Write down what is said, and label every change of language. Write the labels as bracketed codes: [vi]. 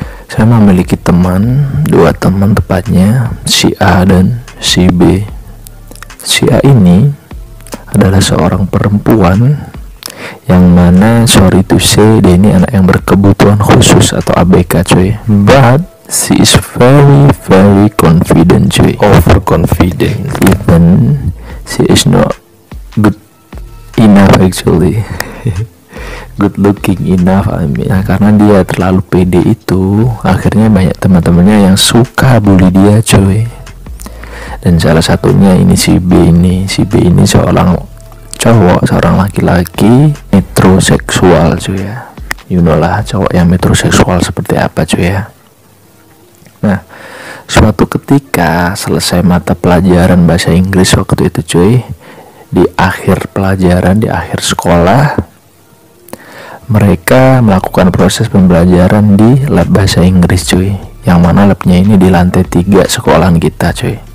[id] Saya memiliki dua teman tepatnya, si A dan si B. Si A ini adalah seorang perempuan yang mana, [en] sorry to say, [id] dia ini anak yang berkebutuhan khusus atau ABK cuy. [en] But she is very very confident cuy, overconfident. Even she is not good enough actually. Good looking enough, I mean. [id] Nah, karena dia terlalu pede itu, akhirnya banyak teman-temannya yang suka bully dia cuy. Dan salah satunya ini si B ini. Si B ini seorang cowok, seorang laki-laki metroseksual cuy ya. [en] You know [id] lah cowok yang metroseksual seperti apa cuy ya. Nah, suatu ketika selesai mata pelajaran bahasa Inggris waktu itu cuy, di akhir pelajaran, di akhir sekolah, mereka melakukan proses pembelajaran di lab bahasa Inggris cuy, yang mana labnya ini di lantai 3 sekolahan kita cuy.